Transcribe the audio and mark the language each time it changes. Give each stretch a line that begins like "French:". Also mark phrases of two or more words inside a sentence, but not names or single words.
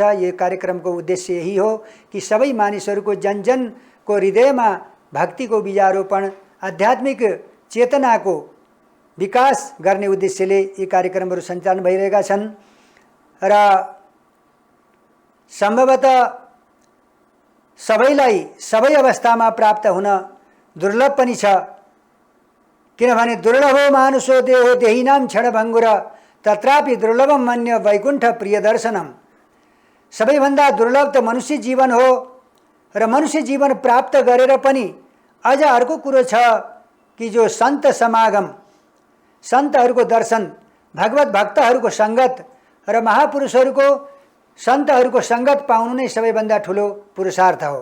Nepali: यो कार्यक्रमको उद्देश्य यही हो कि सबै मानिसहरूको जनजनको हृदयमा भक्तिको बीजारोपण, आध्यात्मिक चेतनाको विकास गर्ने उद्देश्यले यी कार्यक्रमहरू सञ्चालन भइरहेका छन्। र सम्भवतः सबैलाई सबै अवस्थामा प्राप्त हुन दुर्लभ पनि छ।
Sanskrit: किनभने दुर्लभो मानुषो देहो देहिनाम क्षणभङ्गुर तत्रापि दुर्लभम मन्य वैकुण्ठ प्रिय दर्शनम।
Nepali: सबैभन्दा दुर्लभ त मनुष्य जीवन हो र मनुष्य जीवन प्राप्त गरेर पनि अझ अर्को कुरो छ कि जो सन्त समागम, सन्तहरूको दर्शन, भगवत भक्तहरूको सङ्गत र महापुरुषहरूको सन्तहरूको सङ्गत पाउनु नै सबैभन्दा ठुलो पुरुषार्थ हो।